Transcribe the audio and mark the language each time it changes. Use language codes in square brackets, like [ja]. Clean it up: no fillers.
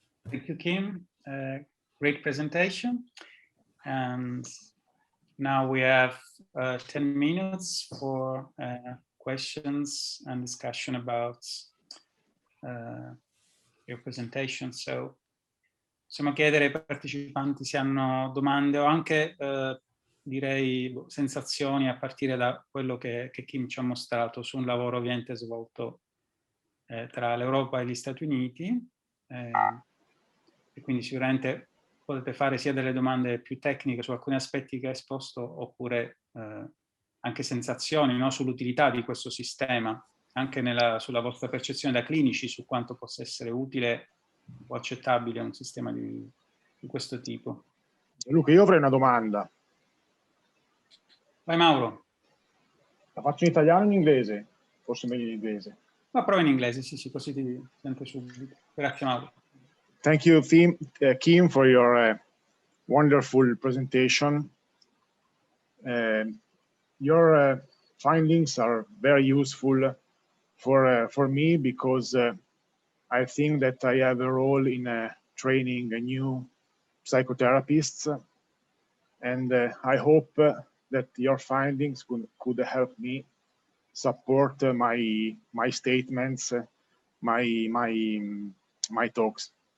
[en] Thank you, Kim. Great presentation. And now we have 10 minutes for questions and discussion about your presentation. [it] So, possiamo chiedere ai partecipanti se hanno domande o anche, direi, sensazioni a partire da quello che Kim ci ha mostrato su un lavoro ovviamente svolto tra l'Europa e gli Stati Uniti. E quindi sicuramente potete fare sia delle domande più tecniche su alcuni aspetti che ha esposto, oppure anche sensazioni, no, sull'utilità di questo sistema, anche sulla vostra percezione da clinici su quanto possa essere utile o accettabile un sistema di questo tipo. Luca, io avrei una domanda. Vai Mauro. La faccio in italiano o in inglese? Forse meglio in inglese. Ma prova in inglese, sì, così ti sento subito. Grazie Mauro. [en] Thank you, Kim, for your wonderful presentation. Your findings are very useful for me because I think that I have a role in training new psychotherapists, and I hope that your findings could help me support my statements, my talks.